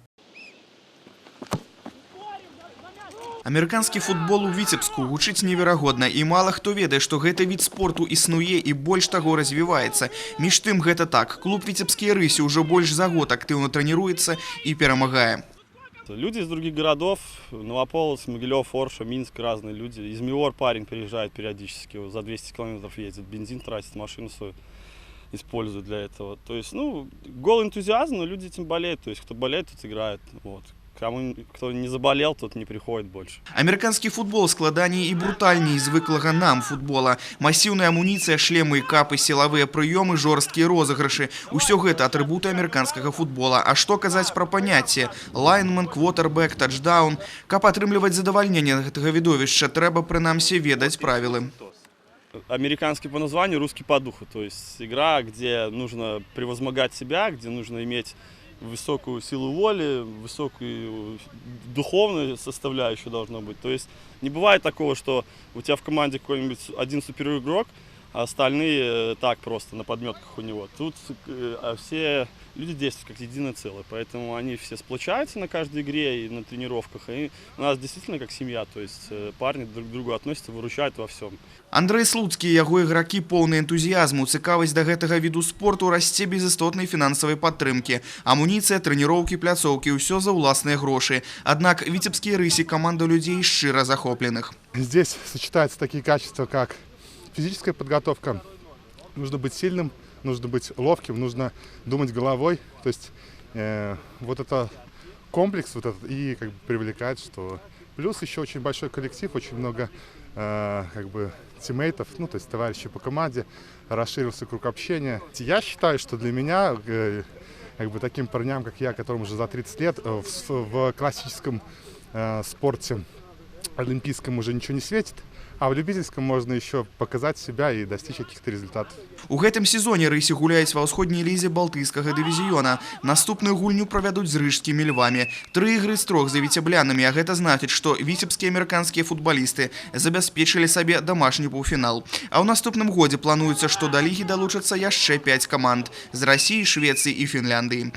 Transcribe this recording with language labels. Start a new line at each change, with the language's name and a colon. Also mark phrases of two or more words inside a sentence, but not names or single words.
Belarusian: Амерыканскі футбол у Віцебску гучыць неверагодна, і мала хто ведае, што гэты від спорту існуе і больш таго развіваецца. Між тым гэта так. Клуб «Віцебскія рысі» ўжо больш за год актыўна трэніруецца і перамагае.
Russian: Люди из других городов, Новополоцк, Могилев, Орша, Минск, разные люди. Из Миор парень приезжает периодически, за 200 километров ездит, бензин тратит, машину свою использует для этого. То есть, гол энтузиазм, но люди этим болеют. То есть, кто болеет, тот играет. Вот. Кто не заболел, тот не приходит больше.
Belarusian: Амерыканскі футбол складаней і брутальней звыклага нам футбола. Масіўная амуніцыя, шлемы і капы, сілавыя прыёмы, жорсткія розыгрышы. Усё гэта атрыбуты амерыканскага футбола. А што казаць пра паняцце? Лайнмен, квотербэк, тачдаун. Каб атрымліваць задавальненне гэтага відовішча, трэба прынамсі ведаць правілы.
Russian: Американский по названию, русский по духу. То есть игра, где нужно превозмогать себя, где нужно иметь высокую силу воли, высокую духовную составляющую должно быть. То есть не бывает такого, что у тебя в команде какой-нибудь один суперигрок, а остальные так просто на подметках у него. Тут все люди действуют как единое целое, поэтому они все сплочаются на каждой игре и на тренировках. И у нас действительно как семья, то есть парни друг к другу относятся, выручают во всем.
Belarusian: Андрэй Слуцкі і яго ігракі поўны энтузіязму. Цікавасць да гэтага віду спорту расце без істотнай фінансавай падтрымкі. Амуніцыя, трэніроўкі, пляцоўкі – ўсё за ўласныя грошы. Аднак «Віцебскія рысі» – команда людзей шчыра захопленых.
Russian: Здесь сочетаются такие качества, как физическая подготовка. Нужно быть сильным, нужно быть ловким, нужно думать головой. То есть вот это комплекс вот этот и как бы привлекает, что плюс еще очень большой коллектив, очень много как бы тиммейтов, ну то есть товарищей по команде, расширился круг общения. Я считаю, что для меня как бы таким парням, как я, которым уже за 30 лет, в классическом спорте олимпийском уже ничего не светит, а в любительском можно еще показать себя и достичь каких-то результатов.
Belarusian: У гэтым сезоне рыси гуляюць ва ўсходняй лізе балтыйскага дывізіёна. Наступную гульню правядуць з рыжскімі львамі. 3 ігры з 3 за віцеблянамі, а гэта значыць, што віцебскія амерыканскія футбалісты забяспечылі сабе дамашні паўфінал. А ў наступным годзе плануецца, што да лігі далучацца яшчэ 5 каманд з Расіі, Швецыі і Фінляндыі.